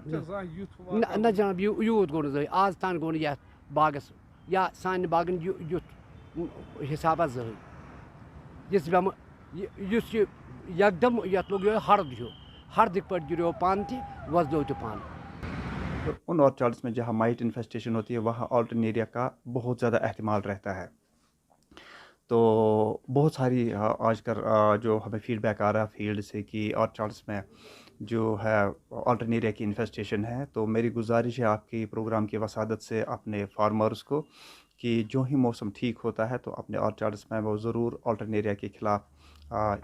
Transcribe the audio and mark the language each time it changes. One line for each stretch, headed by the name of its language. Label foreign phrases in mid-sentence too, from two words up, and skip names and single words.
Kashmiri: نہ جناب یوٗت گوٚو نہٕ زٕہٕنۍ آز تام گوٚو نہٕ یتھ باغس یا سانہِ باغن یُتھ حسابہ زٕہٕنۍ یُس یہِ یکدم یتھ لوٚگ یِہوے ہرد ہیوٗ ہردٕکۍ پٲٹھۍ گِریو پن تہِ وۄزلیو تہِ پن
Urdu: ان آرچارڈس میں جہاں
English: mite infestation
Urdu: ہوتی ہے وہاں آلٹرنیریا کا بہت زیادہ احتمال رہتا ہے تو بہت ساری آج کل جو ہمیں فیڈ بیک آ رہا ہے فیلڈ سے کہ آرچارڈس میں جو ہے آلٹرنیریا کی انفیسٹیشن ہے تو میری گزارش ہے آپ کی پروگرام کی وسادت سے اپنے فارمرز کو کہ جو ہی موسم ٹھیک ہوتا ہے تو اپنے آرچارڈس میں وہ ضرور آلٹرنیریا کے خلاف